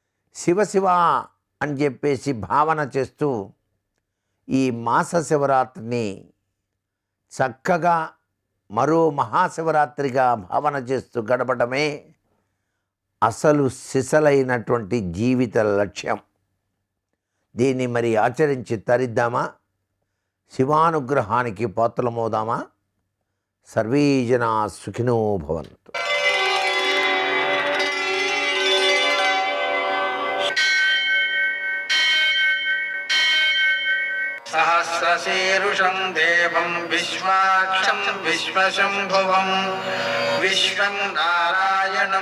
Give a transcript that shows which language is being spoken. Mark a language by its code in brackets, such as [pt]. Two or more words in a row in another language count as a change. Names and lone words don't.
[te] శివ శివ అని చెప్పేసి భావన చేస్తూ ఈ మాస శివరాత్రిని చక్కగా మరో మహాశివరాత్రిగా భావన చేస్తూ గడపడమే అసలు సిసలైనటువంటి జీవిత లక్ష్యం. దీన్ని మరి ఆచరించి తరిద్దామా? శివానుగ్రహానికి పాత్రలమవుదామా? [sa] సర్వే జనా సుఖినో భవంతు. सहस्रशीर्षं देवं विश्वाक्षं विश्वशम्भुवं विश्वं नारायणं